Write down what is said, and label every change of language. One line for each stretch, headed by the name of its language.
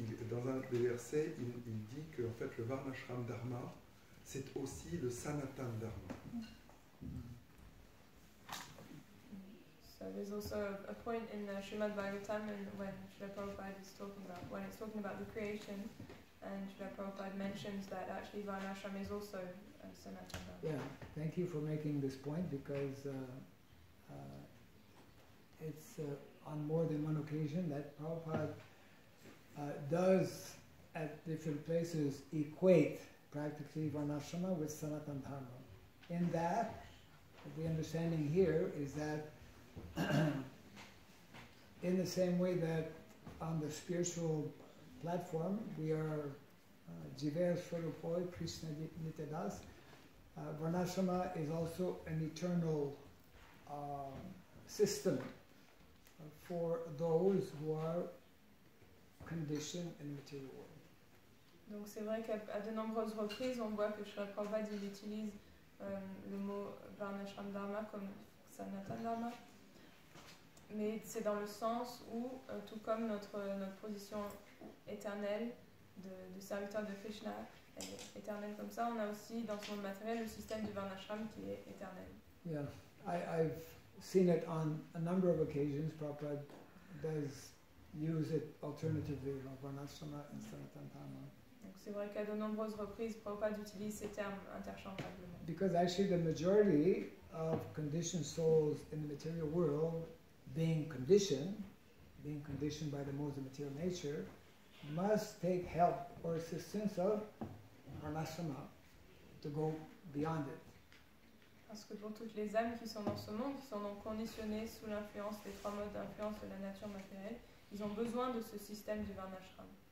French: Dans un des versets, il dit que en fait, le Varnashram Dharma, c'est aussi le Sanatan Dharma.
English: So there's also a point in the Srimad Bhagavatam when Srila Prabhupada is talking about the creation, and Srila Prabhupada mentions that actually Varnashram is also Sanatan Dharma. Yeah, thank you for making this point, because it's on more than one occasion that Prabhupada does at different places equate practically Varnashrama with Sanatan Dharma. In that, the understanding here is that in the same way that on the spiritual platform we are Jiver Swarupoi, Krishna Nityadas, Varnashrama is also an eternal system for those who are conditioned in the material world.
French: Donc c'est vrai qu'à de nombreuses reprises, on voit que Srila Prabhupada il utilise le mot Varnashram Dharma comme Sanatan Dharma, mais c'est dans le sens où, tout comme notre position éternelle de serviteur de Krishna, éternelle comme ça, on a aussi dans ce monde matériel le système du Varnashram qui est éternel.
English: Yeah, I've seen it on a number of occasions. Prabhupada does use it alternatively, Varnashrama and Sanatan Dharma.
French: Donc c'est vrai qu'à de nombreuses reprises, Prabhupada utilise ces termes interchangeablement.
English: Because actually the majority of conditioned souls in the material world, being conditioned by the modes of material nature, must take help or assistance of Varnashrama to go beyond it.
French: Parce que pour toutes les âmes qui sont dans ce monde, qui sont donc conditionnées sous l'influence des trois modes d'influence de la nature matérielle, ils ont besoin de ce système du Varnashram.